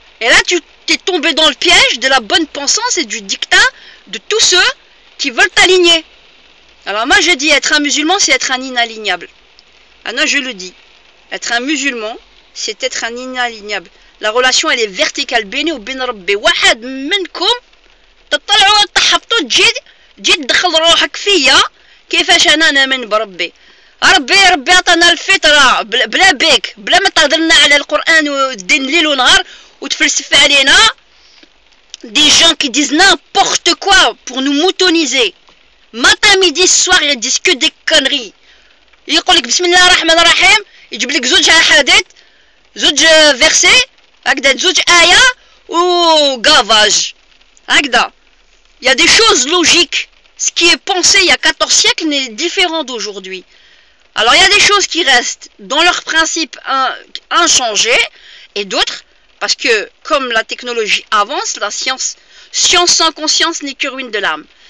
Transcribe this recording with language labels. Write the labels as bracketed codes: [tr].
[fr] Et là, tu t'es tombé dans le piège de la bonne pensance et du dictat de tous ceux qui veulent t'aligner. Alors moi, je dis, être un musulman, c'est être un inalignable. Ah non, je le dis. Être un musulman, c'est être un inalignable. La relation, elle est verticale. Béni ou ben rabbi. [ar] Wahad minkum تطلعوا تحبطوا تجي تدخل روحك فيا كيفاش انا نامن بربي. ربي عطانا الفطره بلا بيك, بلا ما تهضر لنا على القران والدين ليل ونهار وتفلسف علينا. [fr] Des gens qui disent n'importe quoi pour nous moutoniser. Matin, midi, soir, ils disent que des conneries. [ar] يقول لك بسم الله الرحمن الرحيم, يجيب لك زوج حديث, زوج فيرسي, هكذا زوج آية وغافاج. هكذا. [fr] Il y a des choses logiques. Ce qui est pensé il y a 14 siècles n'est différent d'aujourd'hui. Alors il y a des choses qui restent dans leurs principes inchangés et d'autres, parce que comme la technologie avance, la science sans conscience n'est que ruine de l'âme.